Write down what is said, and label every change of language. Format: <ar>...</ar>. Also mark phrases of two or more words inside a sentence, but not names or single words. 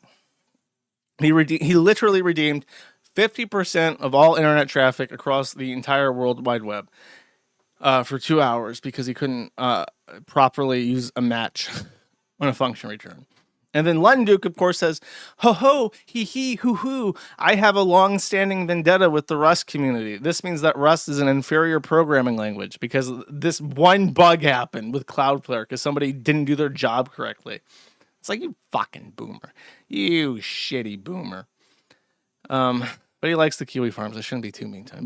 <en>He literally redeemed 50% of all internet traffic across the entire World Wide Web for 2 hours because he couldn't properly use a match when a function returned. And then Lunduke, of course, says, ho ho, hee hee, hoo hoo. I have a long-standing vendetta with the Rust community. This means that Rust is an inferior programming language because this one bug happened with Cloudflare because somebody didn't do their job correctly. It's like, you fucking boomer. You shitty boomer. But he likes the Kiwi Farms. I shouldn't be too mean to him.</en>